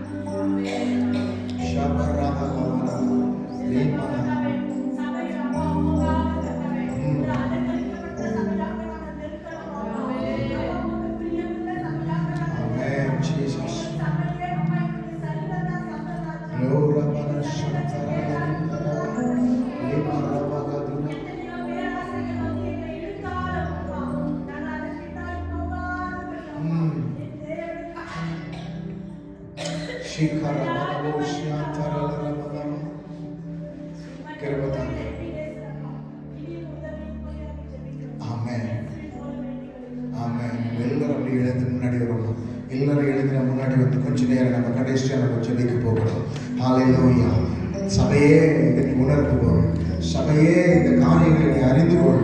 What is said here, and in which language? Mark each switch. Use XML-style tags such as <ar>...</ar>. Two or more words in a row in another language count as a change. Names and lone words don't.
<en>Shabarada lavana, limana. Amen, Jesus. Glory to Shantara limana rabagaduna. Shikara babo Shantara rabagama. Kirabata. Amen.</en> <ta>Amen. எல்லாரும் எழுந்து முன்னாடி வரணும். எல்லாரும் எழுந்து முன்னாடி வந்து கொஞ்ச நேரம் நம்ம கடைசியா நம்ம ஜெபிக்க போகணும். ஹல்லேலூயா. சபையே இதை நீ உணர்ந்து கொள். சபையே இந்த காரியங்களை நீ அறிந்து கொள்.</ta>